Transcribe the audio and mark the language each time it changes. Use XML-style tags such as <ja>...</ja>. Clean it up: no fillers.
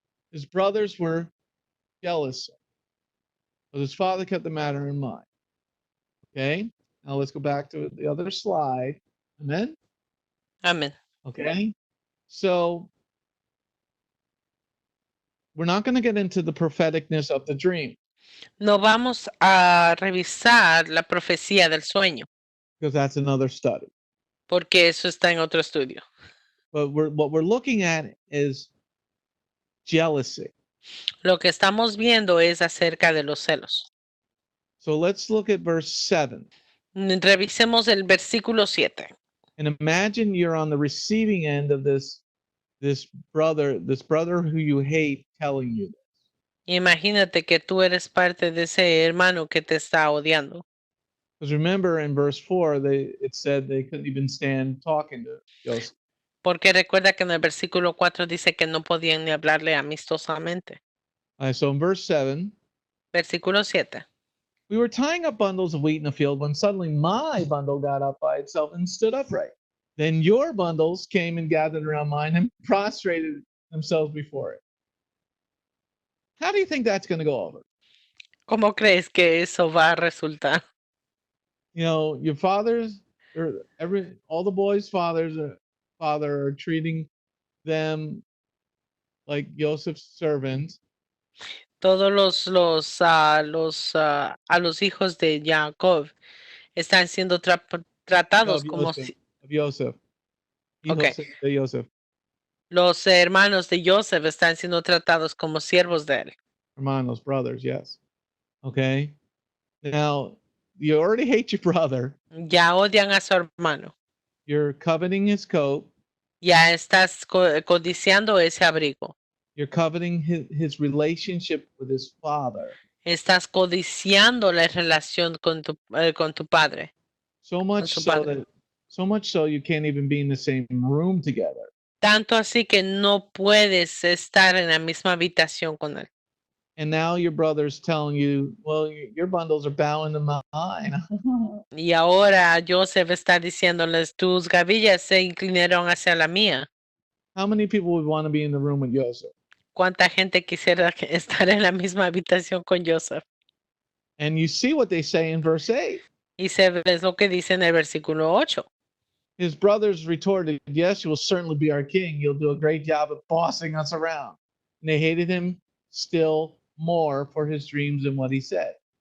<en>His brothers were jealous, but his father kept the matter in mind. Okay, now let's go back to the other slide. Amen?</en> <es>Amén.</es> <en>Okay, so we're not going to get into the propheticness of the dream</en> <es>No vamos a revisar la profecía del sueño,</es> <en>because that's another study.</en> <es>porque eso está en otro estudio.</es> <en>But what we're looking at is jealousy.</en> <es>Lo que estamos viendo es acerca de los celos.</es> <en>So let's look at verse 7.</en> <es>Revisemos el versículo 7.</es> <en>And imagine you're on the receiving end of this brother who you hate telling you this.</en> <es>Imagínate que tú eres parte de ese hermano que te está odiando.</es> <en>Because remember in verse 4, it said they couldn't even stand talking to Joseph.</en> <es>Porque recuerda que en el versículo 4 dice que no podían ni hablarle amistosamente.</es> <en>So in verse 7,</en> <es>Versículo 7.</es> <en>we were tying up bundles of wheat in a field when suddenly my bundle got up by itself and stood upright. Then your bundles came and gathered around mine and prostrated themselves before it. How do you think that's going to go over?</en> <es>¿Cómo crees que eso va a resultar?</es> <en>You know, your fathers, or all the boys' fathers are treating them like Joseph's servants.</en> <es>Todos a los hijos de Jacob están siendo tratados como si</es> <en>Of Yosef. Okay.</en> <es>De Yosef. Los hermanos de Yosef están siendo tratados como siervos de él.</es> <en>Hermanos, brothers, yes. Okay. Now, you already hate your brother.</en> <es>Ya odian a su hermano.</es> <en>You're coveting his coat.</en> <es>Ya estás codiciando ese abrigo.</es> <en>You're coveting his relationship with his father.</en> <es>Estás codiciando la relación con tu padre.</es> <en>So much so you can't even be in the same room together.</en> <es>Tanto así que no puedes estar en la misma habitación con él.</es> <en>And now your brother's telling you, well, your bundles are bowing to mine.</en> <es>Y ahora Joseph está diciéndoles, tus gavillas se inclinaron hacia la mía.</es> <en>How many people would want to be in the room with Yosef?</en> <es>¿Cuánta gente quisiera estar en la misma habitación con Joseph?</es> <en>And you see what they say in verse 8.</en> <es>Y se ve lo que dice en el versículo 8.</es> <en>His brothers retorted, yes, you will certainly be our king. You'll do a great job of bossing us around. And they hated him still more for his dreams and what he said.</en>